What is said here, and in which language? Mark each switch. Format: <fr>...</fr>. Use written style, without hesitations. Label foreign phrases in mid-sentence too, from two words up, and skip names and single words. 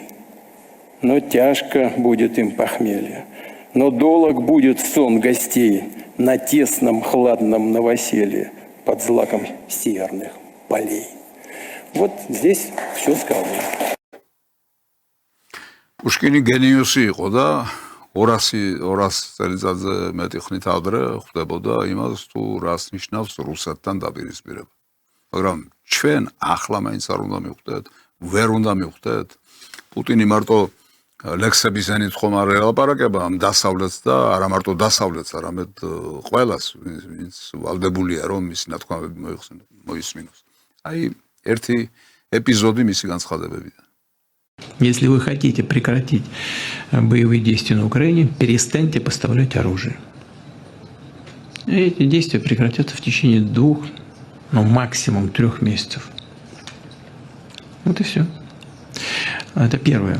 <ru>Но тяжко будет им похмелье, но долог будет сон гостей на тесном хладном новоселье под злаком северных полей. Вот здесь все сказано.</ru> <ka>Пушкини გენიოსი იყო და 200 წელიწადზე მეტი ხნით ადრე ხვდებოდა იმას თუ რას ნიშნავს რუსეთთან დაპირისპირება. მაგრამ ჩვენ ახლა მაინც არ უნდა მივხვდეთ, ვერ უნდა მივხვდეთ. პუტინი მარტო ლექსების ენით ხომ არ ელაპარაკება ამ დასავლეთს და არა მარტო დასავლეთს, არამედ ყველას, ვინც ვალდებულია რომ მისი ნათქვამები მოისმინოს. აი ერთი ეპიზოდი მისი განცხადებებიდან.</ka> <ru>Если вы хотите прекратить боевые действия на Украине, перестаньте поставлять оружие. И эти действия прекратятся в течение 2, ну максимум 3 месяцев. Вот и все. Это первое.</ru>